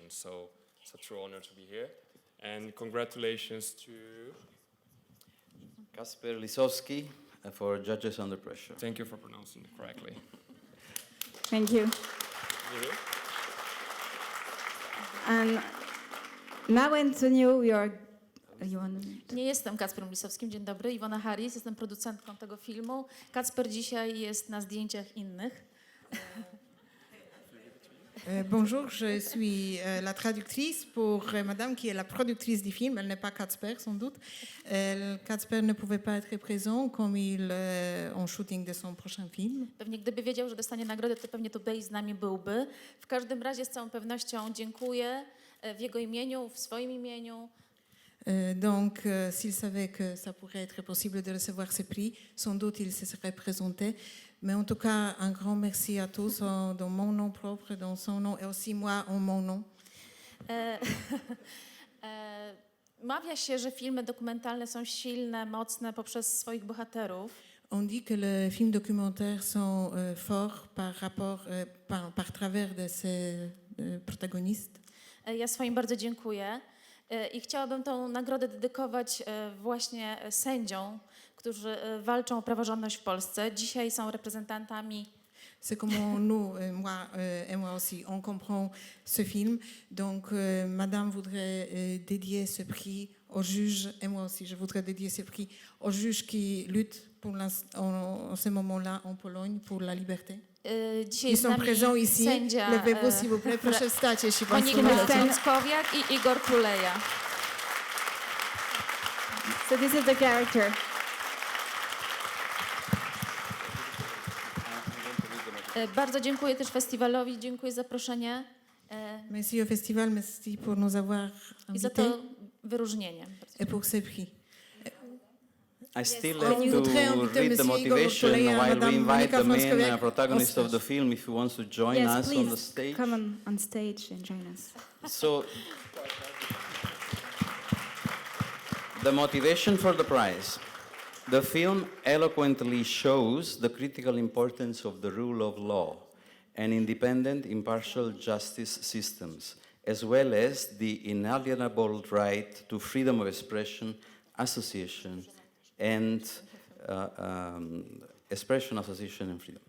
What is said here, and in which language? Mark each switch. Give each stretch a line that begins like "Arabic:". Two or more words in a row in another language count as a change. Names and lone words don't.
English: So it's a true honor to be here, and congratulations to Kasper Lisowski for Judges Under Pressure. Thank you for pronouncing it correctly. Thank you. And now, Antonio,
Polish: Nie jestem Kacperem Lisowskim, dzień dobry. Iwona Harris, jestem producentką tego filmu. Kacper dzisiaj jest na zdjęciach innych.
French: Bonjour, je suis la traductrice pour madame qui est la productrice du film. Elle n'est pas Kacper, sans doute. Kacper ne pouvait pas être présent comme il en shooting de son prochain film.
Polish: Pewnie gdyby wiedział, że dostanie nagrodę, to pewnie tutaj z nami byłby. W każdym razie z całą pewnością dziękuję w jego imieniu, w swoim imieniu.
French: Donc, s'il savait que ça pourrait être possible de recevoir ce prix, sans doute il se serait présenté. Mais en tout cas, un grand merci à tous dans mon nom propre, dans son nom et aussi moi en mon nom.
Polish: Mawia się, że filmy dokumentalne są silne, mocne poprzez swoich bohaterów.
French: On dit que les films documentaires sont forts par travers de ses protagonistes.
Polish: Ja swoim bardzo dziękuję i chciałabym tą nagrodę dedykować właśnie sędziom, którzy walczą o praworządność w Polsce. Dzisiaj są reprezentantami.
French: C'est comment nous, moi et moi aussi, on comprend ce film. Donc, Madame voudrait dédier ce prix aux juges, et moi aussi, je voudrais dédier ce prix aux juges qui luttent en ce moment-là en Pologne pour la liberté.
Polish: Dzisiaj
French: Ils sont présents ici.
Polish: Sędzia,
French: Levez-vous, s'il vous plaît.
Polish: Proszę wstać, jeśli Państwo Monika możecie. Śląskowiak i Igor Tuleja.
English: So this is the character.
Polish: Bardzo dziękuję też festiwalowi, dziękuję za zaproszenie.
French: Merci au festival, merci pour nous avoir
Polish: I za
French: invités
Polish: to wyróżnienie.
French: et pour ce prix.
English: I still
French: On
English: have to
French: voudrait inviter
English: read the
French: Monsieur Igor
English: motivation
French: Tulea,
English: while we
French: Madame
English: invite
French: Monika
English: the main
French: Śląskowiak.
English: protagonist of the film if he wants to join Yes, us please on the stage. come on stage and join us. So, the motivation for the prize. The film eloquently shows the critical importance of the rule of law and independent, impartial justice systems, as well as the inalienable right to freedom of expression, association, and association and freedom.